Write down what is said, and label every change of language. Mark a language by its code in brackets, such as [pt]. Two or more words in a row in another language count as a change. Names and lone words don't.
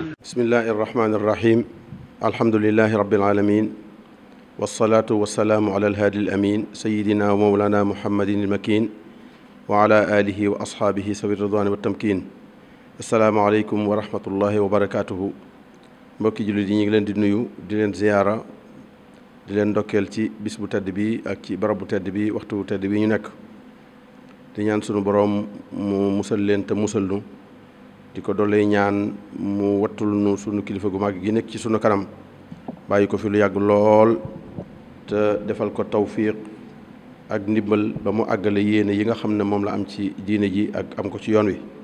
[ar] بسم الله الرحمن الرحيم الحمد لله رب العالمين والصلاة والسلام على الهادي الأمين سيدنا ومولانا محمد المكين وعلى آله وأصحابه سوي الرضوان والتمكين السلام عليكم ورحمة الله وبركاته mbokki [wo] jullit yi ñu ngi leen di nuyu di leen ziyaara di leen ndokkeel ci bis bu tedd bi ak ci barab bu tedd bi waxtu bu tedd bi ñu nekk di ñaan sunu boroom mu musal leen te musal nu di ko dollee ñaan mu wattul nu sunu kilifa gu mag gi nekk ci sunu kanam bàyyi ko fi lu yàgg lool te defal ko tawfiq ak ndimbal ba mu àggale yéene yi nga xam ne moom la am ci diine ji ak am ko ci yoon wi